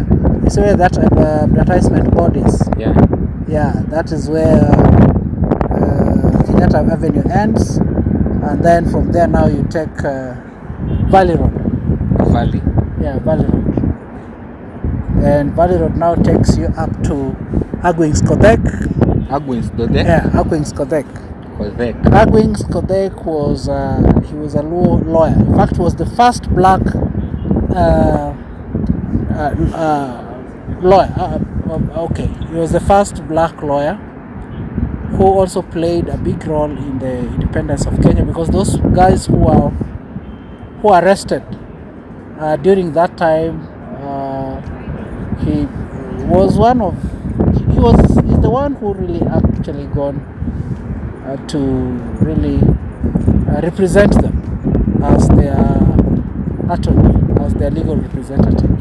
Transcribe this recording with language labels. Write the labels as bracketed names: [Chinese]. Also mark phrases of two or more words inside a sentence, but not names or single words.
[English] You see where that advertisement board is? Yeah. Yeah, that is where Kenyatta Avenue ends, and then from there now you take Valley Road. Valley. Yeah, Valley Road. And Valley Road now takes you up to Agwings Kodek. Agwings Kodek? Yeah, Agwings Kodek. Agwings Kodek was he was a lawyer. In fact, he was the first black lawyer. Okay, he was the first black lawyer who also played a big role in the independence of Kenya, because those guys who were arrested during that time, he was one of he's the one who really actually gone to really represent them as their attorney, as their legal representative.